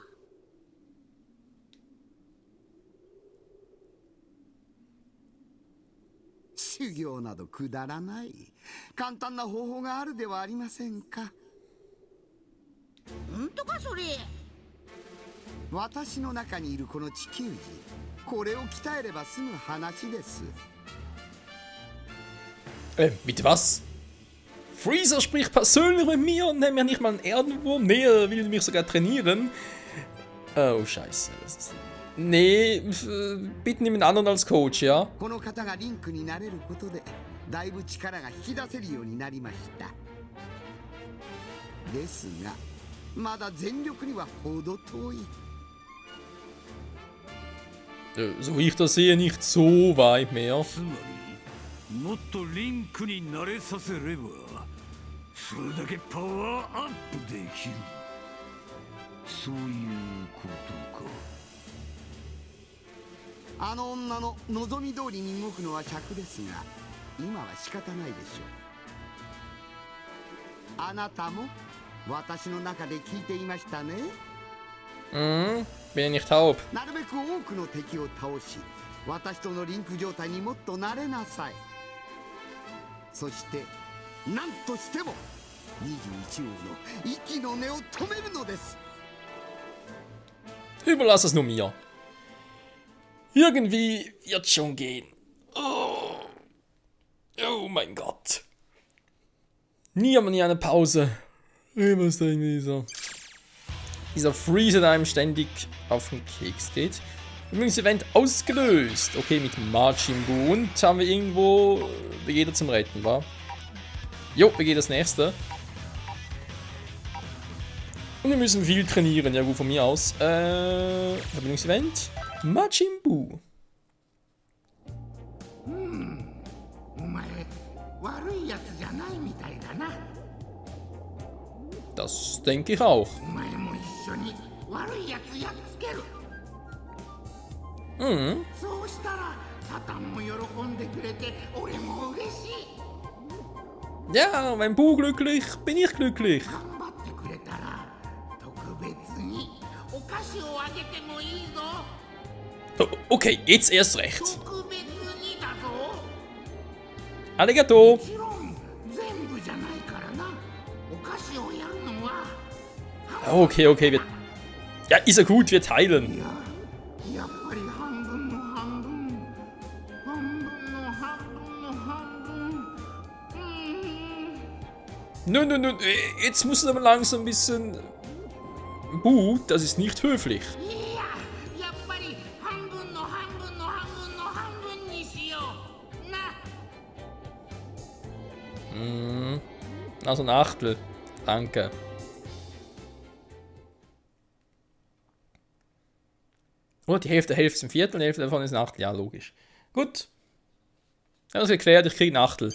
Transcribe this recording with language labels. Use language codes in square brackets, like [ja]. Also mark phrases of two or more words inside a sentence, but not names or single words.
[ja] 修行などくだらない。簡単な方法があるではありませんか。ほんとかそれ。私の中にいるこの地球人、これを鍛えれば済む話です。 [de] Bitte was? Freezer spricht persönlich mit mir und nennt mir nicht mal einen Erdenwurm. Nee, er will mich sogar trainieren. Oh, scheiße. Nee, bitte nimm einen anderen als Coach, ja? [ja] この方がリンクになれることでだいぶ力が引き出せるようになりました。ですがまだ全力には程遠い。 [de] So wie ich das sehe, nicht so weit mehr. [ja] つまりもっとリンクに慣れさせればそれだけパワーアップできる。そういうことか。あの女の望み通りに動くのは尺ですが、今は仕方ないでしょう。あなたも私の中で聞いていましたね。 [de] Bin ich nicht taub. [ja] なるべく多くの敵を倒し、私とのリンク状態にもっと慣れなさい。そして何としても21王の息の根を止めるのです。 [de] Überlass es nur mir. Irgendwie wird schon gehen. Oh mein Gott. Nie haben wir nie eine Pause. Immer ist da irgendwie dieser Freezer, der einem ständig auf den Keks geht. Übrigens, Event ausgelöst. Okay, mit Majin Buu. Und haben wir irgendwo Vegeta zum Retten, wa? Jo, Vegeta das nächste. Und wir müssen viel trainieren. Ja gut, von mir aus. Verbindungsevent. Majin Buu. [ja] お前悪いやつじゃないみたいだな。 [de] Das denke ich auch. [ja] お前も一緒に悪いやつやっつける。 Mhm. そうしたらサタンも喜んでくれて俺も嬉しい。 [de] Ja, wenn Buu glücklich, bin ich glücklich. [ja] 頑張ってくれたら特別にお菓子をあげてもいいぞ。 [de] Okay, jetzt erst recht. [ja] 特別にだぞ。 Arigato. もちろん全部じゃないからな。お菓子をやるのは [de] Okay, okay. Ja, ist ja gut, wir teilen. [ja] やっぱり半分の半分半分の半分の半分。 [de] Nö, jetzt muss aber langsam ein bisschen... Buu, das ist nicht höflich. [ja] いや、やっぱり半分の半分の半分の半分にしような。 [de] Also ein Achtel. Danke. Oh, die Hälfte ist ein Viertel, die Hälfte davon ist ein Achtel. Ja, logisch. Gut. Ja, das ist geklärt, ich kriege ein Achtel.